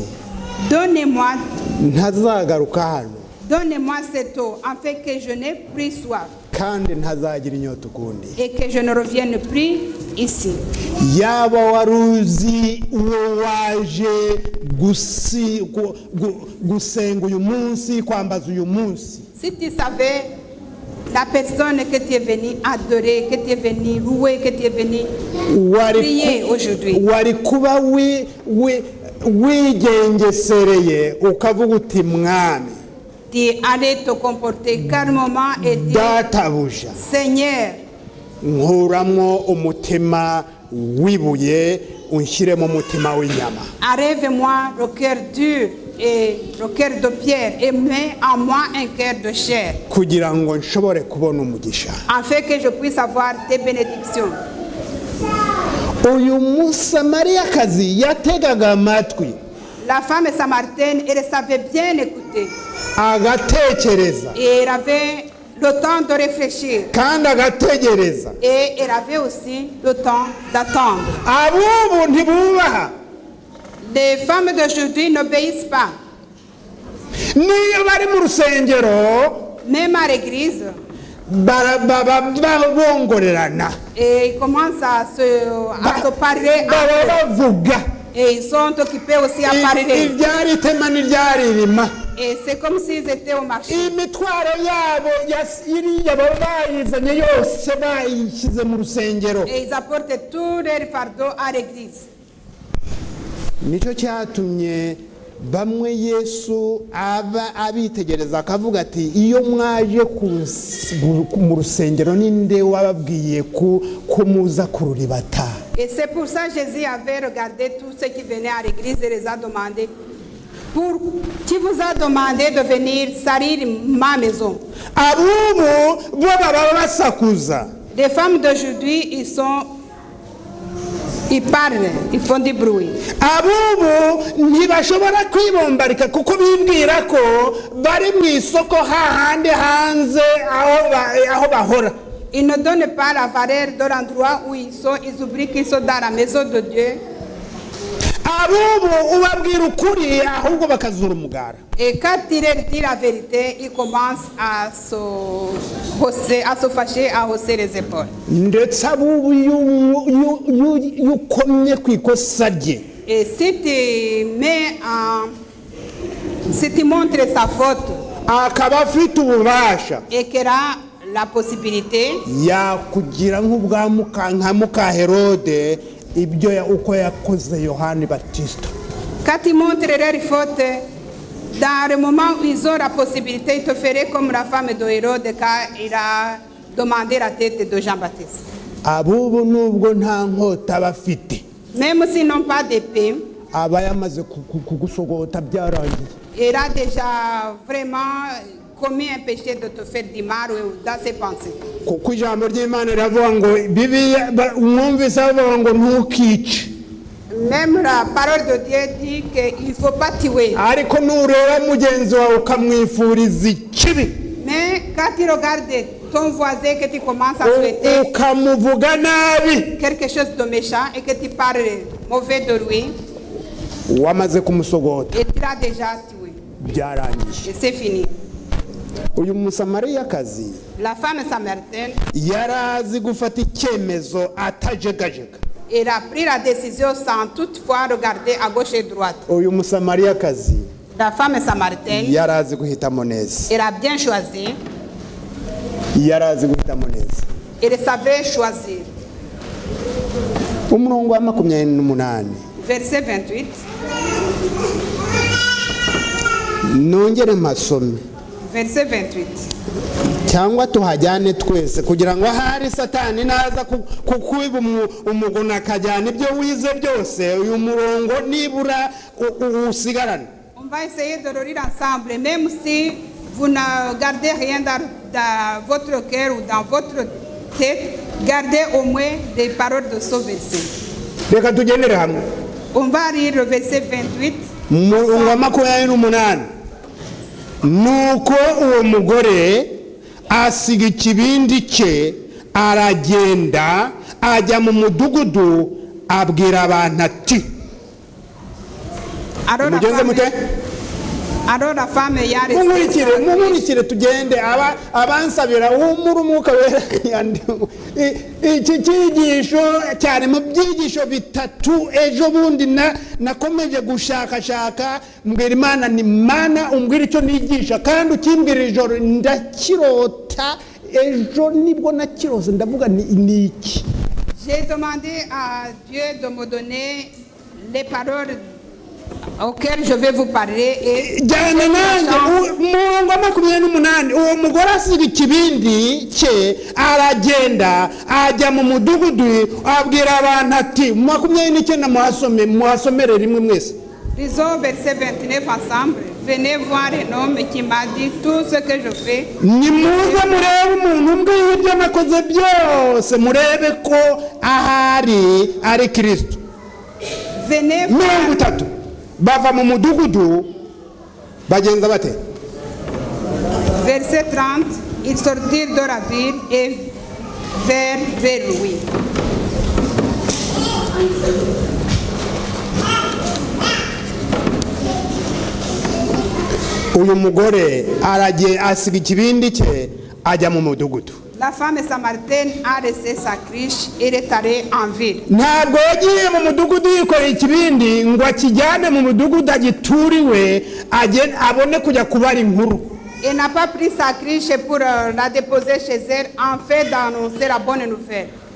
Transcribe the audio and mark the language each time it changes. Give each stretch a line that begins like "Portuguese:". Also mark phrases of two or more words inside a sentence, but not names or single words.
French: donnez-moi
Kinyarwanda: ntazagaruka hano
French: cette eau, afin que je n'ai plus soif
Kinyarwanda: kandi ntazagira inyota ukundi.
French: et que je ne revienne plus ici.
Kinyarwanda: Yaba waruzi uwo waje gusenga uyu munsi, kwambaza uyu munsi.
French: Si tu savais la personne que tu es venu adorer, que tu es venu louer, que tu es venu prier aujourd'hui,
Kinyarwanda: wari kuba wigengesereye ukavuga uti mwami
French: tu allais te comporter calmement et dire,
Kinyarwanda: databuja,
French: Seigneur,
Kinyarwanda: nkuramwo umutima wibuye unshyiremo umutima w'inyama.
French: enlève-moi le cœur dur et le cœur de pierre et mets en moi un cœur de chair,
Kinyarwanda: kugira ngo nshobore kubona umugisha.
French: afin que je puisse avoir tes bénédictions.
Kinyarwanda: Uyu musamariyakazi yategaga amatwi
French: La femme samaritaine, elle savait bien écouter
Kinyarwanda: agatekereza
French: et elle avait le temps de réfléchir
Kinyarwanda: kandi agategereza.
French: et elle avait aussi le temps d'attendre.
Kinyarwanda: Abubu ntibubaha.
French: Les femmes d'aujourd'hui n'obéissent pas.
Kinyarwanda: Niyo bari mu rusengero
French: Même à l'église,
Kinyarwanda: bongorerana,
French: et ils commencent à se parler
Kinyarwanda: baba
French: entre eux.
Kinyarwanda: bavuga
French: Et ils sont occupés aussi à parler.
Kinyarwanda: ibyari itema n'ibyaririma.
French: Et c'est comme s'ils étaient au marché.
Kinyarwanda: Imitwaro yabo iriya baba bayizanye yose bayishyize mu rusengero.
French: Et ils apportent tous leurs fardeaux à l'église.
Kinyarwanda: Nicyo cyatumye bamwe Yesu abitegereza akavuga ati iyo mwaje mu rusengero ninde wababwiye ko muza kururibata.
French: Et c'est pour ça que Jésus avait regardé tous ceux qui venaient à l'église et les a demandé, qui vous a demandé de venir salir ma maison?
Kinyarwanda: Abubu bo baba basakuza.
French: Les femmes d'aujourd'hui, ils parlent, ils font du bruit.
Kinyarwanda: Abubu ntibashobora kwibombarika kuko bibwira ko bari mu isoko hahandi hanze aho bahora.
French: Ils ne donnent pas la valeur de l'endroit où ils sont, ils oublient qu'ils sont dans la maison de Dieu.
Kinyarwanda: Abubu ubabwira ukuri ahubwo bakazura umugara.
French: Et quand il leur dit la vérité, ils commencent à se fâcher, à hausser les épaules.
Kinyarwanda: Ndetse abubu yukomye ku ikosa rye.
French: Et si tu montres sa faute
Kinyarwanda: akaba afite ububasha
French: et qu'il a la possibilité,
Kinyarwanda: yakugira nk'ubwa muka Herode ibyo uko yakoze Yohani Baptiste.
French: quand ils montrent leur faute, dans le moment où ils ont la possibilité, ils te feraient comme la femme de Hérode quand il a demandé la tête de Jean-Baptiste.
Kinyarwanda: Abubu nubwo nta nkota bafite,
French: Même s'ils n'ont pas d'épée,
Kinyarwanda: aba yamaze kugusogota byarangiye.
French: il a déjà vraiment commis un péché de te faire du mal dans ses pensées.
Kinyarwanda: Kuko ijambo ry'Imana riravuga ngo Bibiliya mwumvise bavuga ngo ntukice.
French: Même la parole de Dieu dit qu'il ne faut pas tuer.
Kinyarwanda: Ariko nureba mugenzi wawe ukamwifuriza ikibi,
French: Mais quand tu regardes ton voisin que tu commences à souhaiter
Kinyarwanda: ukamuvuga nabi,
French: quelque chose de méchant et que tu parles mauvais de lui,
Kinyarwanda: wamaze kumusogota
French: et tu l'as déjà tué.
Kinyarwanda: byarangiye.
French: Et c'est fini.
Kinyarwanda: Uyu musamariyakazi
French: La femme samaritaine,
Kinyarwanda: yarazi gufata icyemezo atajegajega.
French: elle a pris la décision sans toutefois regarder à gauche et droite.
Kinyarwanda: Uyu musamariyakazi
French: La femme samaritaine,
Kinyarwanda: yarazi guhitamo neza.
French: elle a bien choisi,
Kinyarwanda: Yarazi guhitamo neza.
French: elle savait choisir.
Kinyarwanda: Umurongo wa 28
French: Verset 28,
Kinyarwanda: nongere mpasome.
French: verset 28.
Kinyarwanda: cyangwa tuhajyane twese kugira ngo ahari satani naza kukwiba umugono akajyana ibyo wize byose uyu murongo nibura usigarane.
French: On va essayer de le lire ensemble, même si vous ne gardez rien dans votre cœur ou dans votre tête, gardez au moins des paroles de ce verset.
Kinyarwanda: Reka tugendere hamwe.
French: On va lire le verset 28.
Kinyarwanda: Umurongo wa 28. Nuko uwo mugore asiga ikibindi cye aragenda ajya mu mudugudu abwira abantu ati.
French: Alors la femme y a resté.
Kinyarwanda: Mumurikire tugende abansabira umurumuka wera iki cyigisho cyane mu byigisho bitatu ejo bundi nakomeje gushakashaka mbwira Imana ni Mana umbwira icyo nigisha kandi ukimbwira ijoro ndakirota ejo nibwo nakirose ndavuga ni iki.
French: J'ai demandé à Dieu de me donner les paroles auquel je vais vous parler et
Kinyarwanda: jana nanjye umurongo wa 28 uwo mugore asiga ikibindi cye aragenda ajya mu mudugudu abwira abantu ati 29 muhasomere rimwe mwese.
French: Lisons verset 29 ensemble. Venez voir un homme qui m'a dit tout ce que je fais.
Kinyarwanda: Nimuze murebe umuntu mbwiye ibyo nakoze byose murebe ko ahari ari Kristo.
French: Venez voir.
Kinyarwanda: Bava mu mudugudu bagenza bate.
French: Verset 30, ils sortirent de la ville et vers lui.
Kinyarwanda: Uyu mugore aragiye asiga ikibindi cye ajya mu mudugudu.
French: La femme samaritaine a laissé sa criche et est allée en ville.
Kinyarwanda: Ntabwo yagiye mu mudugudu yikoreye ikibindi ngo akijyane mu mudugudu agituriwe abone kujya kubara inkuru.
French: Elle n'a pas pris sa criche pour la déposer chez elle en fait d'annoncer la bonne nouvelle.